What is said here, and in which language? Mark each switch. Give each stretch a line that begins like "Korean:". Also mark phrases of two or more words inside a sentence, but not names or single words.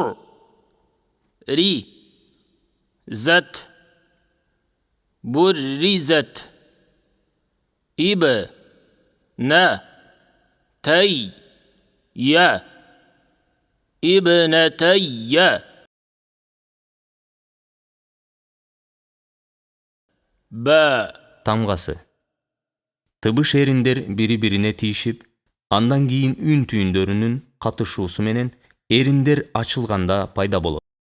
Arabic: ري. زت. برزت. إب. نا. تي. يا. ابنتي.
Kyrgyz: Б. Тамгасы. Тыбыш эриндер бири-бирине тийишип, андан кийин үн түйүндөрүнүн катышуусу менен эриндер ачылганда пайда болот.